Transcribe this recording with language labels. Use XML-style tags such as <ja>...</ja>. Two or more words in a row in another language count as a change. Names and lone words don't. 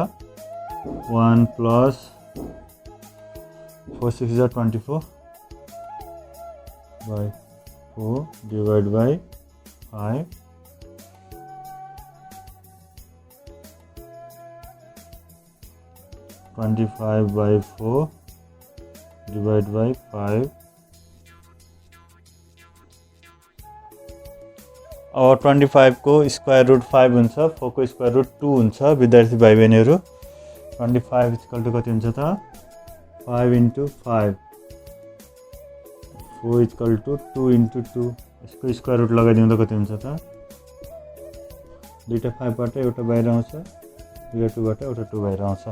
<en>1 + 4 6 = 24 by 4 divided by 5 25/4 divided by 5.</en> <ne>और 25 को</ne> <en>square root</en> <ne>5 हुन्छ, 4 को</ne> <en>square root</en> <ne>2 हुन्छ विद्यार्थी भाइ बहिनीहरू. 25</ne> <en>equal to</en> <ne>कति हुन्छ त? 5 × 5.</ne> <en>4 equal to 2 × 2.</en> <ne>यसको</ne> <en>square root</en> <ne>लगाइदिउँ त कति हुन्छ त? दुईटा 5 बाट एउटा बाहिर आउँछ, दुईटा 2 बाट एउटा 2 बाहिर आउँछ.</ne>